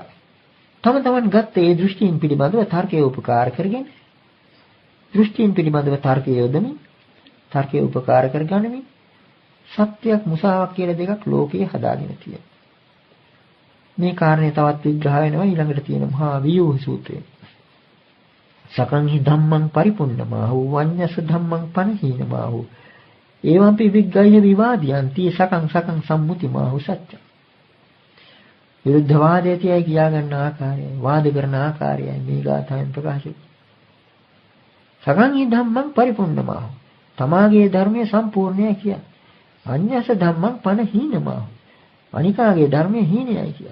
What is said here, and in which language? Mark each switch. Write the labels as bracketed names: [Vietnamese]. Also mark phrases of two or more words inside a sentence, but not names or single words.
[Sinhala] තම තමන් ගත්ත ඒ දෘෂ්ටීන් පිළිබඳව තර්කයේ උපකාර කරගෙන දෘෂ්ටීන් පිළිබඳව තර්කයේ යොදමින් තර්කයේ උපකාර කරගනිමින් සත්‍යයක් මුසාවක් කියලා දෙකක් ලෝකයේ හදාගෙන තියෙනවා. මේ කාරණේ තවත් විග්‍රහ වෙනවා ඊළඟට තියෙන මහා වියූහ සූත්‍රයේ. [Pali] සකංහි ධම්මං පරිපුන්නමාහු වඤ්ඤස ධම්මං පනහීනමාහු එවම්පි විග්ගය විවාදියන්ති සකං සම්මුතිමාහු සත්‍ය. [Sinhala] විරුද්ධ වාදයේදී කියා ගන්න ආකාරය, වාද කරන ආකාරයයි මේ ගාථාවෙන් ප්‍රකාශ වෙන්නේ. [Pali] සකංහි ධම්මං පරිපුන්නමාහු [Sinhala] තමාගේ ධර්මයේ සම්පූර්ණයි කිය. [Pali] අඤ්ඤස ධම්මං පනහීනමාහු [Sinhala] අනිකාගේ ධර්මයේ හීනයයි කිය.